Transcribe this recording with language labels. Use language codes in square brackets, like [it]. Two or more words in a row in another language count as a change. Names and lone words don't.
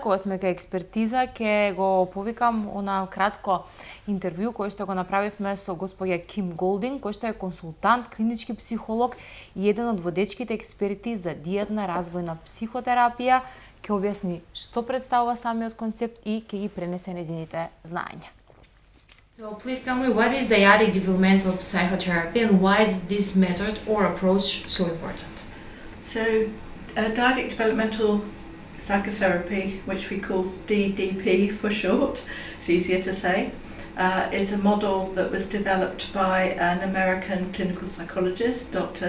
[mk] Кога сме кај експертиза, ќе го повикам на кратко интервју кој што го направивме со господја Ким Голдинг, кој што е консултант, клинички психолог и еден од водечките експерти за дијадна развојна психотерапија, ќе објасни што представува самиот концепт и ќе ги пренесе нејзините знаења. [en] So please tell me, what is dyadic developmental psychotherapy and why is this method or approach so important? So dyadic developmental psychotherapy, which we call DDP for short, it's easier to say, is a model that was developed by an American clinical psychologist, Dr.